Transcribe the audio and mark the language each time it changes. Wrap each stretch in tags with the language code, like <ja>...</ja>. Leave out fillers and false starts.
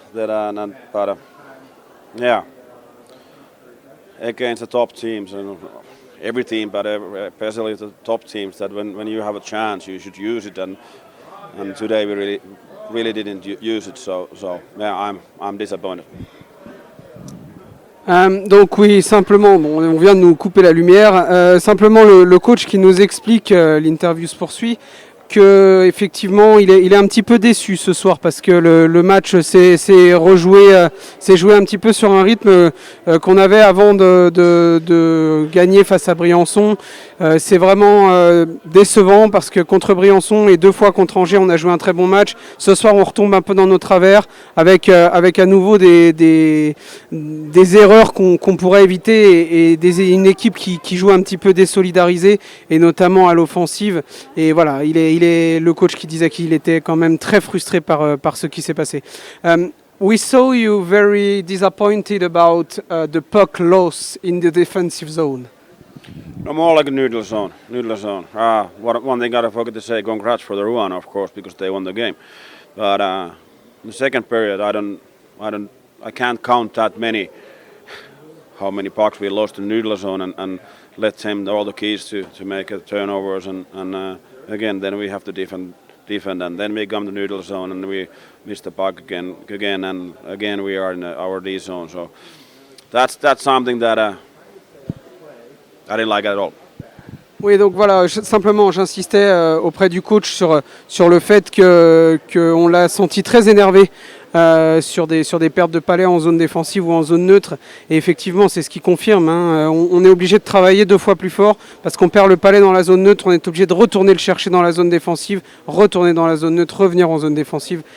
<en>But yeah, against the top teams, and every team, but especially the top teams, that when you have a chance, you should use it. And today we really didn't use it. So yeah, I'm disappointed.</en> <fr>Donc oui, simplement, bon, on vient de nous couper la lumière. Simplement, le coach qui nous explique, l'interview se poursuit, que effectivement il est un petit peu déçu ce soir parce que le match s'est joué un petit peu sur un rythme qu'on avait avant de gagner face à Briançon. C'est vraiment décevant parce que contre Briançon et 2 fois contre Angers on a joué un très bon match. Ce soir on retombe un peu dans nos travers avec à nouveau des erreurs qu'on pourrait éviter et une équipe qui joue un petit peu désolidarisée et notamment à l'offensive. Et voilà, il est le coach qui disait qu'il était quand même très frustré par ce qui s'est passé.</fr> <en>We saw you very disappointed about the puck loss in the defensive zone. No, more like a neutral zone. One thing I forgot to say, congrats for the Rouen, of course, because they won the game. But in the second period, I can't count that many. How many pucks we lost in neutral zone and let them all the keys to make turnovers and again then we have to defend and then we come to neutral zone and we miss the puck again and again we are in our D zone. So that's something that I didn't like at all.</en> <fr>Oui, donc voilà, simplement j'insistais auprès du coach sur le fait qu'on l'a senti très énervé sur des pertes de palais en zone défensive ou en zone neutre. Et effectivement, c'est ce qui confirme. On est obligé de travailler 2 fois plus fort parce qu'on perd le palais dans la zone neutre. On est obligé de retourner le chercher dans la zone défensive, retourner dans la zone neutre, revenir en zone défensive.</fr>